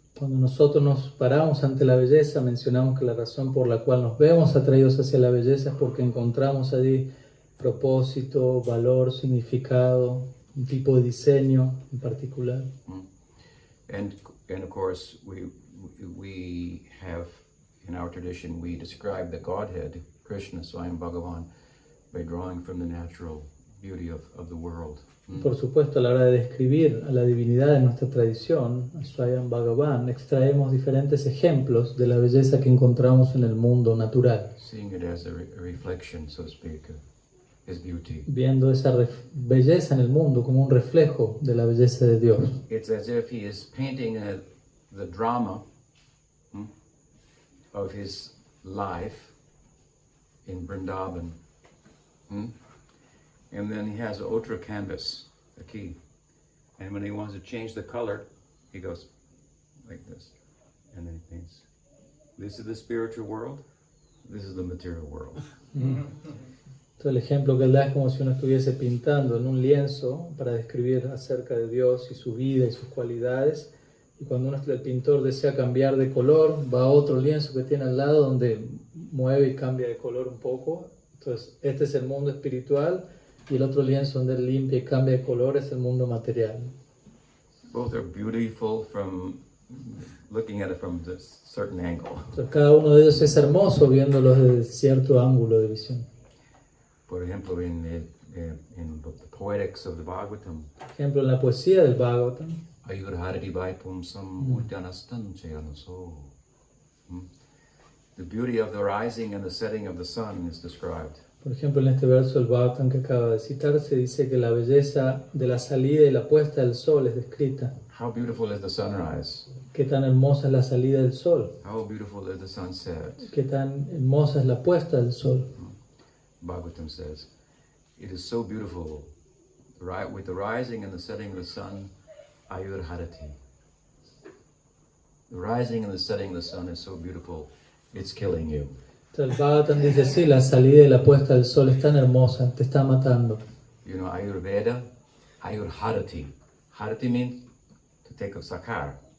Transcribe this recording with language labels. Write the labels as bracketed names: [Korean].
[Spanish] Cuando nosotros nos paramos ante la belleza, mencionamos que la razón por la cual nos vemos atraídos hacia la belleza es porque encontramos allí propósito, valor, significado, un tipo de diseño en particular. [English] And of course, we have, in our tradition, we describe the Godhead, Krishna, Swayam Bhagavan, by drawing from the natural beauty of the world. [Spanish] Por supuesto, a la hora de describir a la divinidad de nuestra tradición, a Swayam Bhagavan, extraemos diferentes ejemplos de la belleza que encontramos en el mundo natural. [English] Seeing it as a reflection, so to speak, of His beauty. [Spanish] Viendo esa belleza en el mundo como un reflejo de la belleza de Dios. [English] It's as if He is painting the drama of His life in Vrindavan. And then He has an ultra canvas, a key. And when He wants to change the color, He goes like this. And then He paints. This is the spiritual world. This is the material world. [Spanish] Entonces el ejemplo que él da es como si uno estuviese pintando en un lienzo para describir acerca de Dios y su vida y sus cualidades. Y cuando el pintor desea cambiar de color, va a otro lienzo que tiene al lado donde mueve y cambia de color un poco. Entonces este es el mundo espiritual. Y el otro lienzo donde él limpia y cambia de color es el mundo material. [English] Both are beautiful from looking at it from a certain angle. [Spanish] Entonces cada uno de ellos es hermoso viéndolos desde cierto ángulo de visión. Por ejemplo, [English] in the poetics of the Bhagavatam, [Spanish] Por ejemplo, en la poesía del Bhagavatam, [Sanskrit] Ayurharati Vaipumsam Udyanastan Chayanaso. [English] The beauty of the rising and the setting of the sun is described. [Spanish] por ejemplo, en este verso del Bhagavatam que acaba de citar, se dice que la belleza de la salida y la puesta del sol es descrita. [English] How beautiful is the sunrise? [Spanish] Qué tan hermosa es la salida del sol. [English] How beautiful is the sunset? [Spanish] Qué tan hermosa es la puesta del sol. [English] Bhagavatam says, it is so beautiful, right, with the rising and the setting of the sun, Ayurharati. The rising and the setting of the sun is so beautiful, it's killing you. [Spanish] Entonces el Bhagavatam dice, sí, la salida y la puesta del sol es tan hermosa, te está matando. [English] You know, Ayurveda, Ayurharati. Harati means to take a sakar.